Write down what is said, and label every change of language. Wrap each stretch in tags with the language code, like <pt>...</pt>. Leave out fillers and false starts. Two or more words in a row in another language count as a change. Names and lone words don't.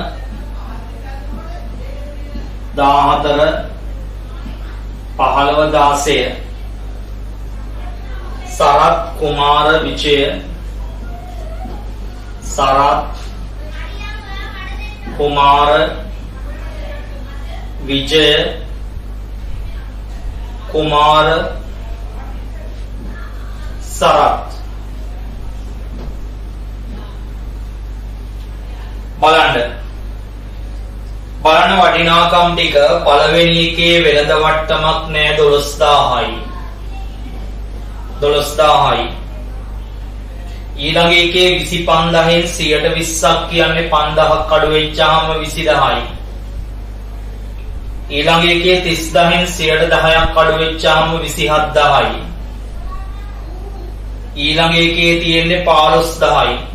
<si>13 14 15 16 शरत कुमार विजय शरत कुमार विजय कुमार शरत බලන්න වටිනාකම් ටික පළවෙනි එකේ වෙළඳ වට්ටමක් නෑ 12000යි 12000යි ඊළඟ එකේ 25000න් 120ක් කියන්නේ 5000ක් අඩු වෙච්චාම 20000යි ඊළඟ එකේ 30000න් 110ක් අඩු වෙච්චාම 27000යි ඊළඟ එකේ තියෙන්නේ 15000යි</si>